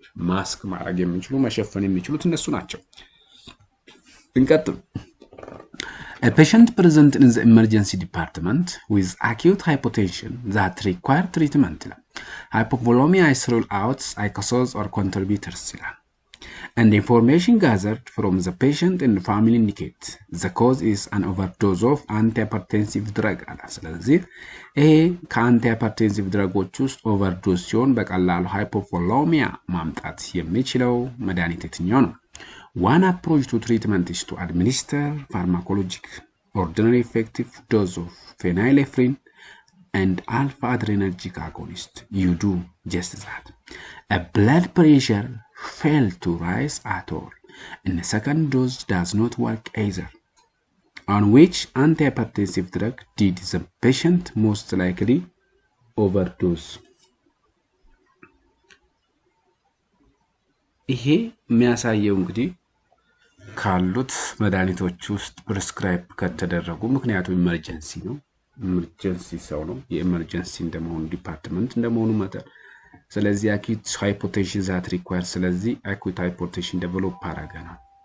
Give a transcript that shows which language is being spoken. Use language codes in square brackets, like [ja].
[am] ማስክ ማድረግ የሚችሉ መሸፈን የሚችሉት እነሱ ናቸው። እንቀጥል። [en] A patient present in the emergency department with acute hypotension that require treatment. Hypovolemia is ruled out, icosos or contributors. And information gathered from the patient and family indicate the cause is an overdose of antihypertensive drug. [am] ስለዚህ ይሄ ከአንቲሃይፐርቴንሲቭ ድረጎች ውስጥ ኦቨርዶዝ ሲሆን በቀላሉ ሃይፖቮሌሚያ ማምጣት የሚችለው መድኃኒት የትኛው ነው? [en] One approach to treatment is to administer pharmacologic ordinary effective dose of phenylephrine and alpha-adrenergic agonist. You do just that. A blood pressure failed to rise at all, and the second dose does not work either. On which antihypertensive drug did the patient most likely overdose? [am] ይሄ የሚያሳየው እንግዲህ ካሉት መድኃኒቶች ውስጥ ፕሪስክራይብ ከተደረጉ፣ ምክንያቱም ኢመርጀንሲ ነው፣ ኢመርጀንሲ ሰው ነው፣ የኢመርጀንሲ እንደመሆኑ ዲፓርትመንት እንደመሆኑ መጠን ስለዚህ አኪዩት ሃይፖቴንሽን ዛት ሪኳየር፣ ስለዚህ አኪዩት ሃይፖቴንሽን ዴቨሎፕ አረገ ነው